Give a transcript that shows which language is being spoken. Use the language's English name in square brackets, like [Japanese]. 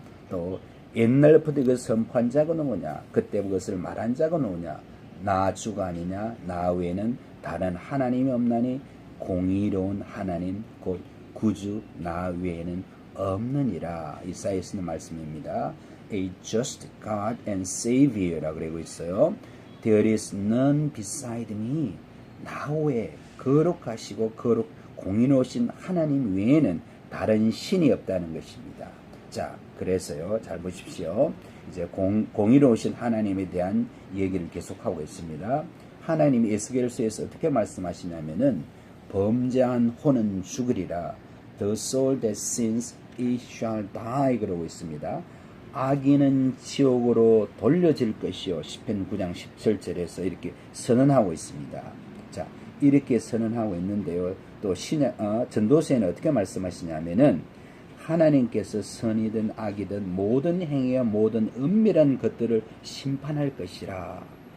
[Korean] 또 옛날부터 그 선포한 자가 누구냐? 그때 그것을 말한 자가 누구냐? 나 주가 아니냐? 나 외에는 다른 하나님이 없나니 공의로운 하나님 곧 구주 나 외에는 없느니라. 이사야서 있는 말씀입니다. [English] A just God and Savior라고 [Korean] 그러고 있어요. [English] There is none beside me. [Korean] 나 외에 거룩하시고 공의로우신 하나님 외에는 다른 신이 없다는 것입니다. 자, 그래서요, 잘 보십시오. 이제 공의로우신 하나님에 대한 얘기를 계속하고 있습니다. 하나님이 에스겔서에서 어떻게 말씀하시냐면은 범죄한 혼은 죽으리라. [English] The soul that sins, it shall die. [Korean] 그러고 있습니다. 악인은 지옥으로 돌려질 것이요. 시편 9장 17절에서 이렇게 선언하고 있습니다. 자, 이렇게 선언하고 있는데요. 또 전도서에는 어떻게 말씀하시냐면은 하나님께서 선이든 악이든 모든 행위와 모든 은밀한 것들을 심판할 것이라.